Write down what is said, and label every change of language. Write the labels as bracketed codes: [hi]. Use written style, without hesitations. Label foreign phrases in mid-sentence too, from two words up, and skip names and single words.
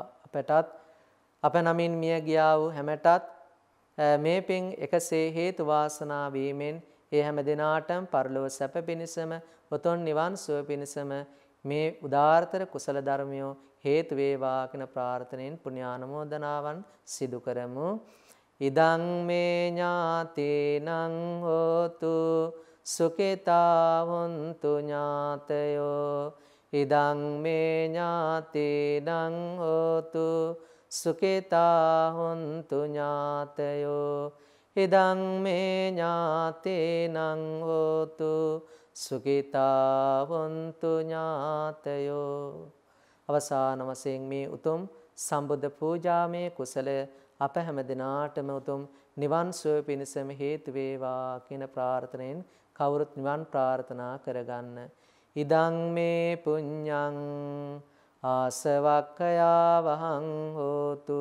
[si] අපටත් අප නමින් මිය ගියා වූ හැමටත් මේ පින් එකසේ හේතු වාසනා වීමෙන් ඒ හැම දිනාටම පරලෝක සැප පිණිසම උතුම් නිවන් සුව පිණිසම මේ උදාාරතර කුසල ධර්මයෝ හේතු වේවා කියන ප්‍රාර්ථනෙන් පුණ්‍යානුමෝදනාවන් සිදු කරමු. [pi] ඉදං මේ ඥාතේනං හෝතු සුඛිතා හොන්තු ඥාතයෝ. ඉදං මේ ඥාතේනං හෝතු සුඛිතා හොන්තු ඥාතයෝ. ඉදං මේ ඥාතේනං හෝතු සුඛිතා හොන්තු ඥාතයෝ. [si] අවසාන වශයෙන් මේ උතුම් සම්බුද්ධ පූජාමය කුසලය අප හැම දිනාටම උතුම් නිවන් සුව පිණිසම හේතු වේවා කියන ප්‍රාර්ථනෙන් කවුරුත් නිවන් ප්‍රාර්ථනා කරගන්න. [pi] ඉදං මේ පුඤ්ඤං ආසවක්ඛයා වහං හෝතු.